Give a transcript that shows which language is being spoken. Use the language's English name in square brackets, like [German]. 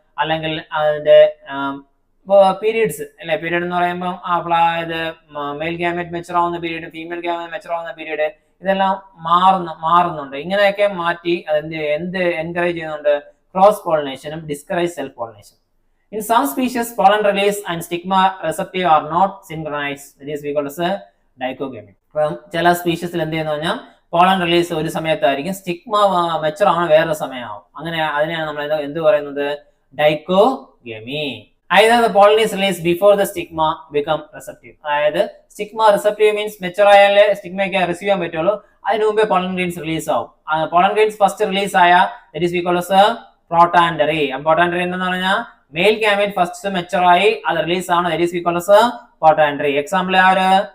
[Malayalam] അല്ലെങ്കിൽ അതിന്റെ പീരീഡ്സ് അല്ലെ, പീരീഡ് എന്ന് പറയുമ്പോൾ ഇത് മെയിൽ ഗാമറ്റ് മെച്ചർ ആവുന്ന പീരീഡ്, ഫീമെയിൽ ഗാമറ്റ് മെച്ചർ ആവുന്ന പീരീഡ്, ഇതെല്ലാം മാറുന്നുണ്ട്. ഇങ്ങനെയൊക്കെ മാറ്റി എന്ത് എൻകറേജ് ചെയ്യുന്നുണ്ട്? Cross പോളിനേഷനും discourage self pollination. [English] In some species pollen release and stigma receptive are not synchronized. That is we call as dichogamy. [Malayalam] അപ്പം ചില സ്പീഷീസിൽ എന്ത് ചെയ്യുന്ന പറഞ്ഞാൽ പോളൻ റിലീസ് ഒരു സമയത്തായിരിക്കും, സ്റ്റിഗ്മ മെച്ചർ ആണ് വേറൊരു സമയമാവും. അങ്ങനെ അതിനെയാണ് നമ്മൾ എന്ത് പറയുന്നത്? [English] Dichogamy. Either the pollen is released before the stigma become receptive. [Malayalam] അതായത് stigma receptive means mature ആയാലേ സ്റ്റിഗ്മയ്ക്ക് receive ചെയ്യാൻ പറ്റുള്ളൂ. അതിന് മുമ്പേ പോളൻ ഗ്രെയിൻസ് റിലീസ് ആവും. പോളൻ ഗ്രെയിൻസ് ഫസ്റ്റ് റിലീസ് ആയ [English] that is we call as protandry. [Malayalam] protandry എന്ന് പറഞ്ഞാൽ മെയിൽ ഗാമേറ്റ് ഫസ്റ്റ് മെച്ചർ ആയി അത് റിലീസ് ആണ്, [English] That is we call as protandry. [Malayalam] Example ആര്?